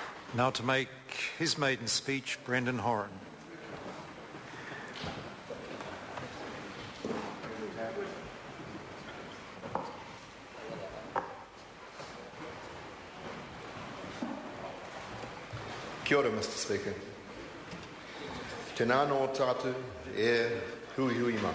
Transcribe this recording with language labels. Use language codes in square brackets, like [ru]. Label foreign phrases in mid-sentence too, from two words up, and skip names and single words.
[en] Now to make his maiden speech, Brendan Horan. [mi] Kia ora, [en] Mr. Speaker. [mi] Tēnā nō tātou hui hui mai.